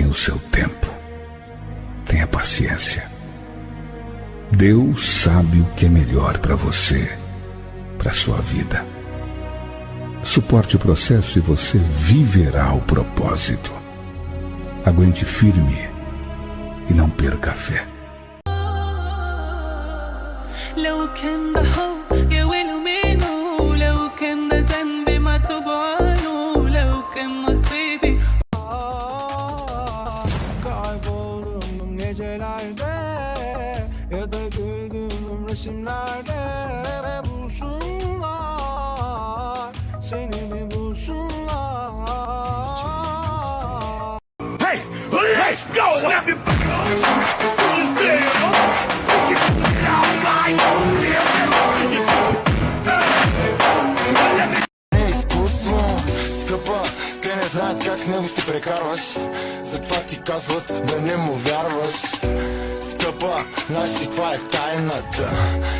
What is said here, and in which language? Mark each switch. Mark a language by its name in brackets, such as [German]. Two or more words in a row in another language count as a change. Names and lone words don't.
[Portuguese] seu tempo. Tenha paciência. Deus sabe o que é melhor para você, para sua vida. Suporte o processo e você viverá o propósito. Aguente firme e não perca a fé. [Arabic] لو كان ده حب يا ويله منه، لو كان ده ذنبي ما توب عنه، لو كان نصيبي. [Turkish] Kayboldum gecelerde ya da güldüğüm resimlerde, ve bulsunlar seni bir bulsunlar. [English] Hey, let's go! Let me [Bulgarian] Не изкуство, скъпа, те не знаят как с него се прекарваш. Затова ти казват да не му вярваш. Скъпа, знаеш ли каква е тайната?